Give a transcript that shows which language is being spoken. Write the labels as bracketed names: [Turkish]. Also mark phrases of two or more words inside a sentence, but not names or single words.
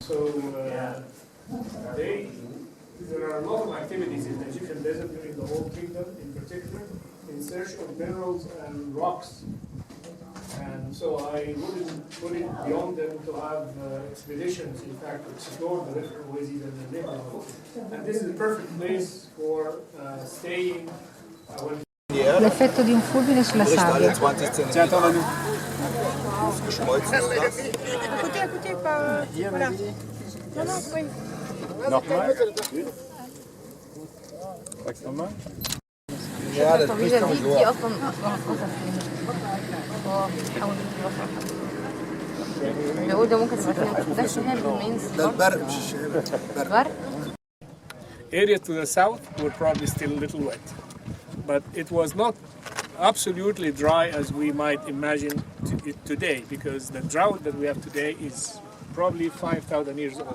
[English] there are a lot of activities in the Egyptian desert during the whole kingdom, in particular, in search of minerals and rocks. And so I wouldn't put it beyond them to have expeditions, in fact, to explore the different oases and the neighborhood. And this is a perfect place for staying when [Italian] L'effetto di un fulmine sulla sabbia. [French] Écoutez, pas... Voilà. Non, oui. [German] Nochmal? Sag's nochmal. Ja, das ist [English] areas to the south were probably still a little wet, but it was not absolutely dry as we might imagine it today, because the drought that we have today is probably 5,000 years old.